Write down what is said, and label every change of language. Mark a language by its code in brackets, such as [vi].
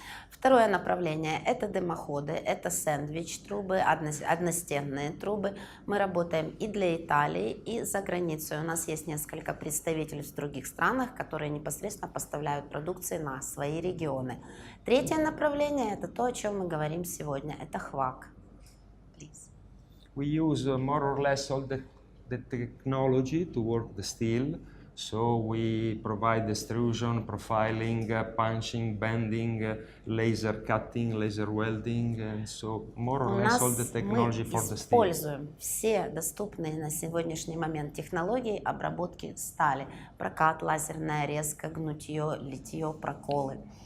[ru] Второе направление – это дымоходы, это сэндвич-трубы, одностенные трубы. Мы работаем и для Италии, и за границей. У нас есть несколько представительств в других странах, которые непосредственно поставляют продукции на свои регионы. Третье направление – это то, о чем мы говорим сегодня. Это хвак. [en] Please. We use more or less all the technology to work the steel. So we provide extrusion, profiling, punching, bending, laser cutting, laser welding, and so more or less all the technology for the steel. [ru] Мы используем все доступные на сегодняшний момент технологии обработки стали. Прокат, лазерная резка, гнутье, литье, проколы.